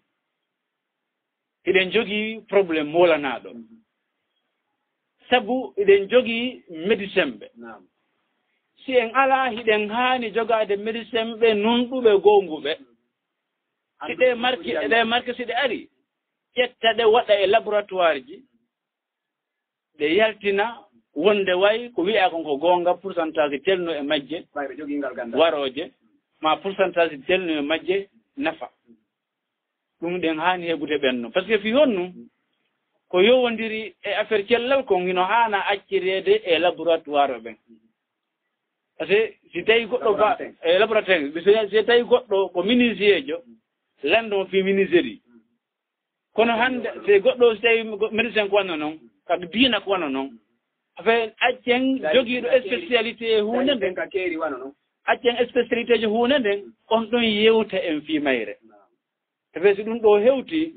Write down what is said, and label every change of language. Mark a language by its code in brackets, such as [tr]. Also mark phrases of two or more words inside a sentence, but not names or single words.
[ff] eɗen jogii probléme molanaɗo sabu eɗen jogii médecin ɓe si en ala hiɗen haani jogaade médecin ɓe nunɗuɓe gonguɓe si ɗe marque si ɗe ari ƴetta ɗe waɗa e laboratoire ji ɗe yaltina wonde wayi ko wiya konko goonga pourcentage telno e majje waroje ma pourcentage telno e majje nafa ɗum ɗen haani heɓude ɓenno [fr] par ce que [ff] fi honnu ko yowondiri e affaire cellal kon hino haana accireede e laboratoire ɓen [fr] par ce que [ff] si tawi goɗɗo ba e laboratoire si tawi goɗɗo ko menuisiejo lanndo fi menuiserie kono hannde si goɗɗo si tawi médecin ko wanno noon kadi diina ko wanno noon affaire accen jogiiɗo spécialité e huunde nden accen spécialité ji huunde nden on ɗon yewta en fii mayre affaire si ɗum ɗo hewti